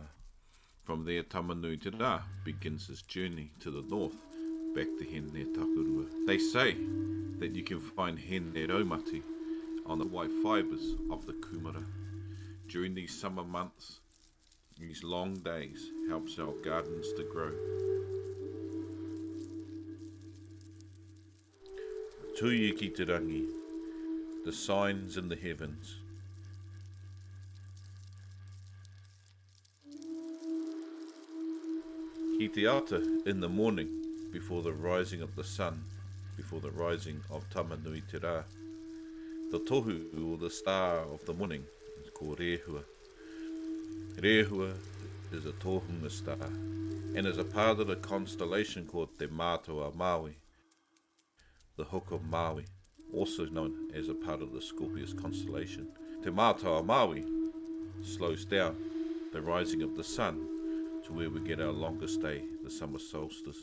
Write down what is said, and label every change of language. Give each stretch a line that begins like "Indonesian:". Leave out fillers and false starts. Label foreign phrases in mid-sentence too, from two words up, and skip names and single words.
English: From there, Tamanui Te Rā begins his journey to the north, back to Hene Takurua. They say that you can find Hene Raumati on the white fibres of the kumara. During these summer months, these long days helps our gardens to grow.
Māori: Tuia ki te rangi,
English: the signs in the heavens.
Māori: Ki te ata
English: in the morning, before the rising of the sun, before the rising of Tamanui Te Rā. The Tohu, or the star of the morning, is called Rehua. Rehua is a tohunga star, and is a part of the constellation called Te Mātua Maui, the Hook of Maui, also known as a part of the Scorpius constellation. Te Mātua Maui slows down the rising of the sun to where we get our longest day, the summer solstice.